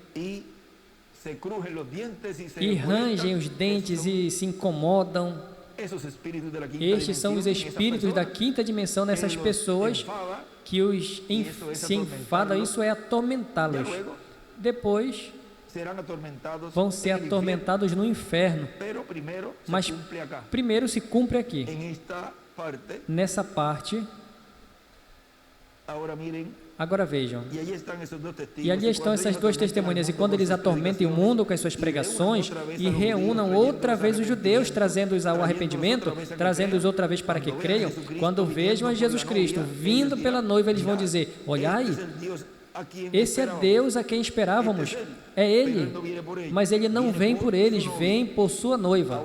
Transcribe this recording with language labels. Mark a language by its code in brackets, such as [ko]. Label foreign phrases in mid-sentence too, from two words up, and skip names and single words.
[pt] E rangem os dentes e se incomodam. Estes são os espíritos da quinta dimensão nessas pessoas que se enfadam. Isso é atormentá-los. Depois atormentados vão ser [es] en el infierno. [pt] atormentados no inferno. [es] Pero primero se [pt] Mas [es] cumple acá. [pt] primeiro se cumpre aqui. [es] En esta parte, [pt] Nessa parte, [es] ahora miren, [pt] agora vejam. [es] y allí están esos dos testigos. [pt] E ali estão essas duas testemunhas. E quando eles atormentam o mundo com as suas pregações e reúnam outra vez os judeus, trazendo-os ao arrependimento, trazendo-os outra vez para que creiam, quando vejam a Jesus Cristo vindo pela noiva, eles vão dizer: olhai, esse é Deus a quem esperávamos, é Ele, mas Ele não vem por eles, vem por sua noiva.